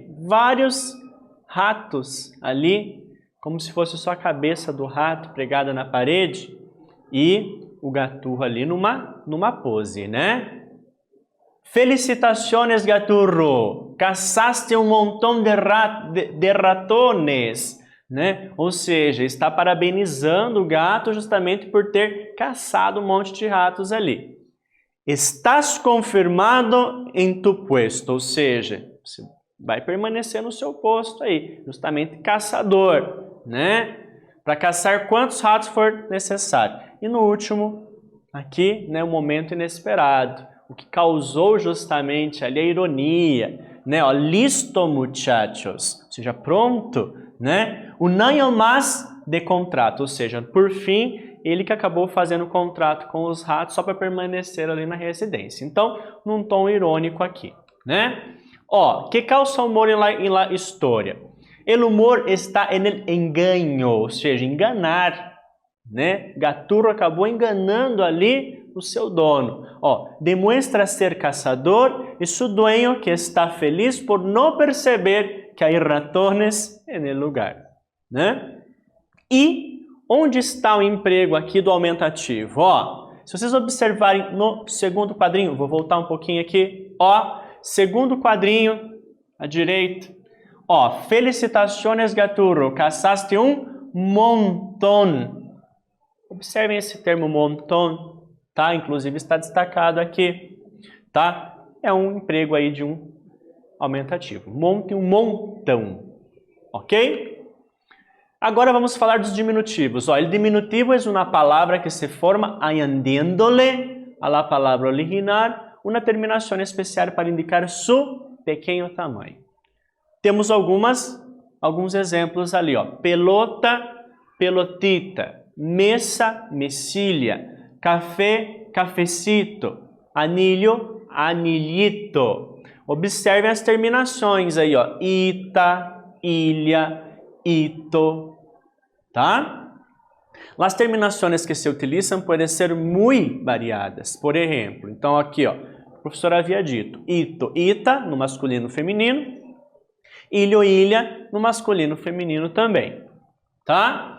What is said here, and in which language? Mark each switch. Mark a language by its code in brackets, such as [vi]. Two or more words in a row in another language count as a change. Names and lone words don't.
[pt] Vários ratos ali, como se fosse só a cabeça do rato pregada na parede e o gaturro ali numa pose, né? [es] Felicitaciones, gaturro! [pt] Caçaste um montão de ratones, né? Ou seja, está parabenizando o gato justamente por ter caçado um monte de ratos ali. [es] Estás confirmado em tu puesto, [pt] ou seja, você vai permanecer no seu posto aí, justamente caçador, né? Para caçar quantos ratos for necessário. E no último, aqui, né, o momento inesperado. O que causou justamente ali a ironia, né? Ó, [es] listo, muchachos, [pt] ou seja, pronto, né? [es] Un año más de contrato, [pt] ou seja, por fim, ele que acabou fazendo o contrato com os ratos só para permanecer ali na residência. Então, num tom irônico aqui, né? Ó, que causa humor em la história? [es] El humor está en el engaño, [pt] ou seja, enganar, né? Gaturro acabou enganando ali o seu dono. Ó, demonstra ser caçador e [es] su dueño que está feliz [pt] por não perceber que há ratones no lugar, né? E onde está o emprego aqui do aumentativo? Ó, se vocês observarem no segundo quadrinho, vou voltar um pouquinho aqui, ó, segundo quadrinho, à direita, ó, [es] felicitaciones, gaturro, [pt] caçaste um [es] montón. [pt] Observem esse termo montón, tá? Inclusive está destacado aqui, tá? É um emprego aí de um aumentativo. Monte um montão, ok? Agora vamos falar dos diminutivos. O diminutivo é uma palavra que se forma [es] añadiéndole a la [pt] palavra original uma terminação especial para indicar seu pequeno tamanho. Temos alguns exemplos ali, ó. [es] Pelota, pelotita, mesa, mesilha, café, cafecito, anilho, anilhito. [pt] Observem as terminações aí, ó. Ita, ilha, ito, tá? As terminações que se utilizam podem ser muito variadas. Por exemplo, então aqui, ó, o professor havia dito ito, ita, no masculino e feminino, ilho, ilha, no masculino e feminino também, tá?